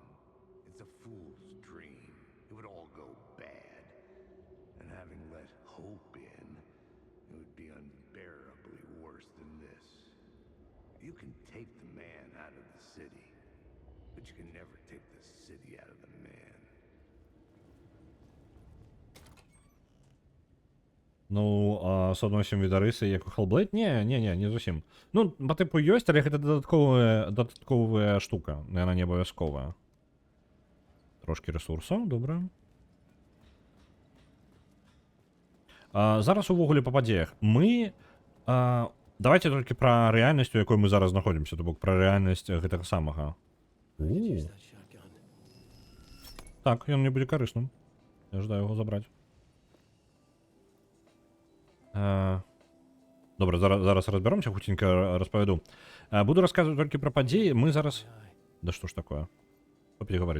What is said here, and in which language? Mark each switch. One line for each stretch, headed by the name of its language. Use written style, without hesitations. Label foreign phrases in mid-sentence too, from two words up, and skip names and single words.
English: It's a fool's dream. It would all go bad. And having let hope in, it would be unbearably worse than this. You can take the man out of the city, but you can never take the city out of the man.
Belarusian: Ну, а соадносім відарысы, як у Hellblade? Не зусім. Ну,
Russian: по типу
Belarusian: ёсць, але гэта дадатковая штука. Яна не абавязковая. Трошки ресурсаў, добра. Зараз увогуле па падзеях. Мы... давайте толькі пра рэальнасць, у якой мы зараз знаходзімся, то бок пра рэальнасць гэтага самага.
English: Use that shotgun.
Belarusian: Так, ён мне будзе карысным. Я жадаю яго забраць. Добра, зараз разбяромся, хутенька распавяду. Буду расказваць толькі пра падзеі. Мы зараз... Да што ж такое? Што перегаварыць?